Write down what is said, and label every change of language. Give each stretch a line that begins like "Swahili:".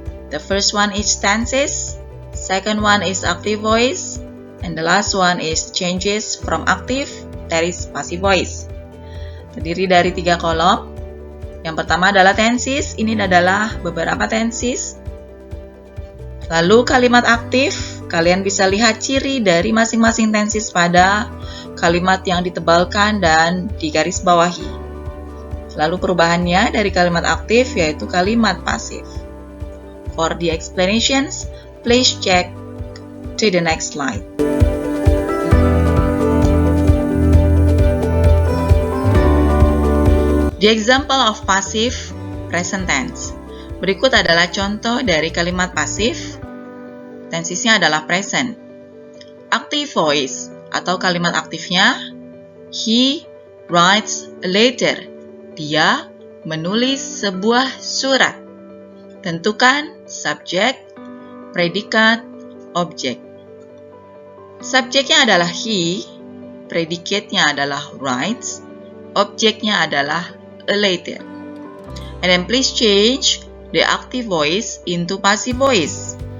English: The first one is tenses, second one is active voice, and the last one is changes from active, that is passive voice.
Indonesian: Terdiri dari 3 kolom. Yang pertama adalah tenses, ini adalah beberapa tenses. Lalu kalimat aktif, kalian bisa lihat ciri dari masing-masing tenses pada kalimat yang ditebalkan dan digaris bawahi. Lalu perubahannya dari kalimat aktif yaitu kalimat pasif.
English: For the explanations, please check to the next slide. The example of passive present tense.
Indonesian: Berikut adalah contoh dari kalimat pasif. Tensisnya adalah present.
English: Active voice
Indonesian: atau kalimat aktifnya,
English: he writes a letter.
Indonesian: Dia menulis sebuah surat. Tentukan subjek, predikat, objek. Subjeknya adalah he, predikatnya adalah writes, objeknya adalah a letter.
English: And then please change the active voice into passive voice.